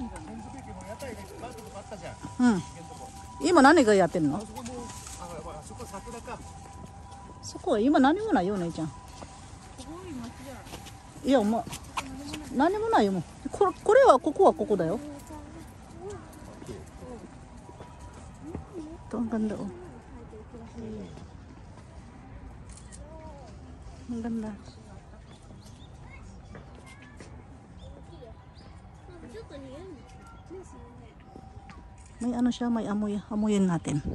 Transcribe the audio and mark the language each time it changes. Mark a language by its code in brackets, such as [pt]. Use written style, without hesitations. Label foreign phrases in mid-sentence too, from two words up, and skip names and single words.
[ja] うん。今何がやってんの？そこは今何もないよお姉ちゃん。いやもう何もないよもう。これはここはここだよ。 [tl] Ito ang ganda oh. Ang ganda. May ano siya, may amoy. Amoyin natin.